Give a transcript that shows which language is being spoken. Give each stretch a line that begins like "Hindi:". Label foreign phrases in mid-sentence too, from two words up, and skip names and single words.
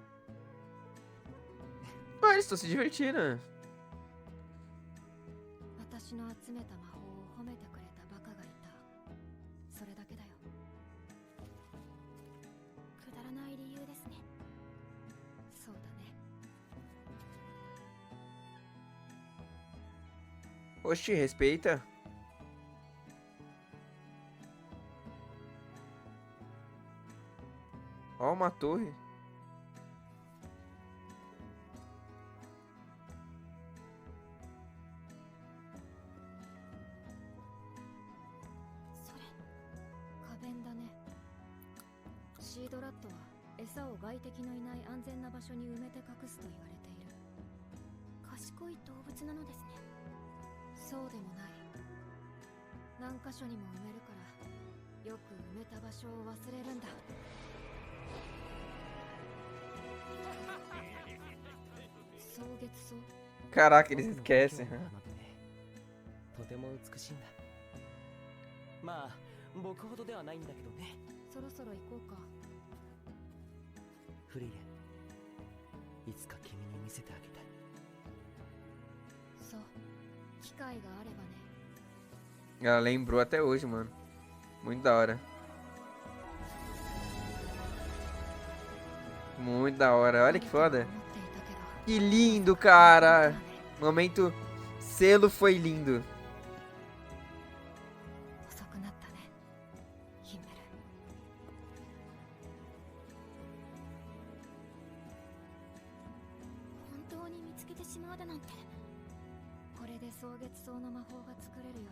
Portuguese: Ah, eles estão se divertindo.
Japanese: 私の集めた魔法を褒めてくれたバカがいた。それだけだよ。くだらない理由ですね。そうだね。
Portuguese: Oxi, respeita. Ó, uma torre.
Japanese: それ花弁だね。シードラットは餌を外敵のいない安全な場所に埋めて隠すと言われている。賢い動物なのですね。そうでもない。何箇所にも埋めるからよく埋めた場所を忘れるんだ。草月草。
Portuguese: Caraca, eles esquecem.
Japanese: とても美しいんだ。まあ僕ほどではないんだけどね。そろそろ行こうか。フリーレン、いつか君に見せてあげたい。そう、機会があればね。
Portuguese: Ela lembrou até hoje, mano. Muito da hora. Muito da hora. Olha que foda. Que lindo, cara. Momento selo foi lindo.
Japanese: 遅くなったね、ヒンメル。本当に見つけてしまうだなんて。これで蒼月草の魔法が作れるよ。